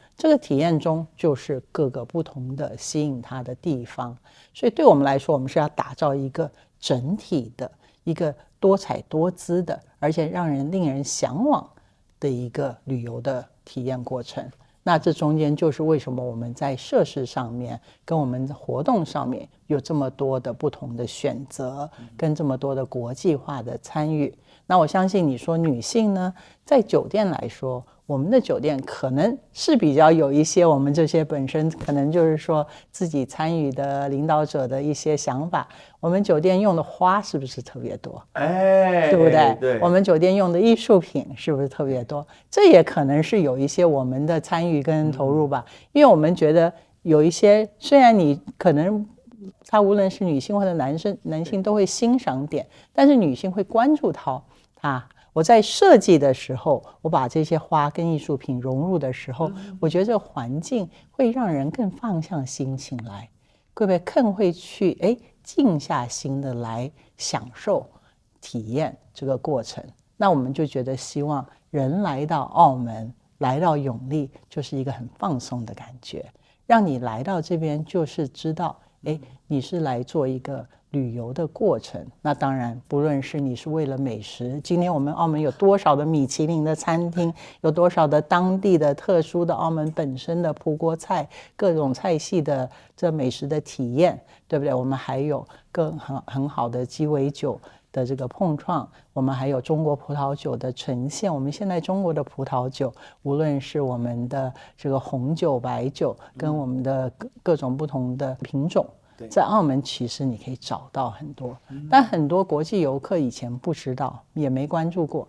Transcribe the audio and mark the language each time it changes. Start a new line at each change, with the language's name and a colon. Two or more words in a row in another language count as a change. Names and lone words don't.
Chinese: 這個體驗中就是各個不同的吸引他的地方。所以對我們來說，我們是要打造一個整體的、一個多彩多姿的，而且令人向往的一個旅遊的體驗過程。那這中間就是為什麼我們在設施上面跟我們的活動上面有這麼多的不同的選擇，跟這麼多的國際化的參與。那我相信你說女性呢，在酒店來說，我們的酒店可能是比較有一些我們這些本身可能就是說自己參與的領導者的一些想法。我們酒店用的花是不是特別多？對不對？對。我們酒店用的藝術品是不是特別多？這也可能是有一些我們的參與跟投入吧。因為我們覺得有一些，雖然你可能他無論是女性或者男性都會欣賞點，但是女性會關注它。我在設計的時候，我把這些花跟藝術品融入的時候，我覺得這個環境會讓人更放下心情來，會不會更會去靜下心的來享受體驗這個過程？那我們就覺得希望人來到澳門，來到永利，就是一個很放鬆的感覺，讓你來到這邊就是知道你是來做一個旅遊的過程。那當然不論是你是為了美食，今天我們澳門有多少的米其林的餐廳，有多少的当地的特殊的澳门本身的葡国菜，各种菜系的这美食的體驗，對不對？我們還有很好的雞尾酒的這個碰撞，我們還有中國葡萄酒的呈現。我們現在中國的葡萄酒，無論是我們的這個紅酒、白酒，跟我們的各種不同的品種，在澳門其實你可以找到很多，但很多國際遊客以前不知道，也沒關注過。